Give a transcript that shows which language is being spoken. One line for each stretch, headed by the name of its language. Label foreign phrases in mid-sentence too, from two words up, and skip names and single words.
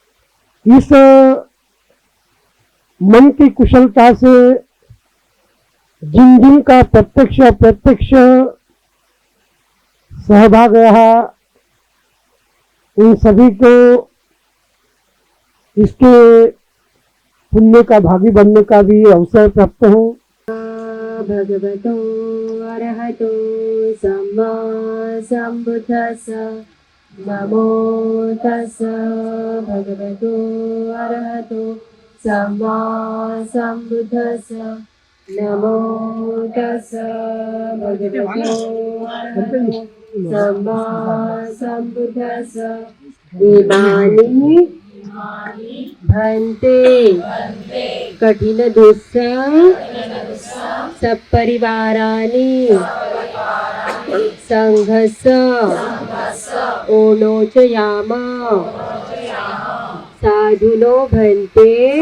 Hindi: इस मन की कुशलता से जिन जिन का प्रत्यक्ष अप्रत्यक्ष सहभाग रहा, उन सभी को इसके पुण्य का भागी बनने का भी अवसर प्राप्त हो।
Pali: भगवतो अरहतो सम्मा सम्बुद्धस्स नमो तस्स भगवतो अरहतो सम्मा सम्बुद्धस्स नमो तस्स भगवतो अरहतो सम्मा सम्बुद्धस्स इमानि भन्ते कठिन दुस्सह सपरिवाराणि संघस्स ओनोचयाम साधुनो भन्ते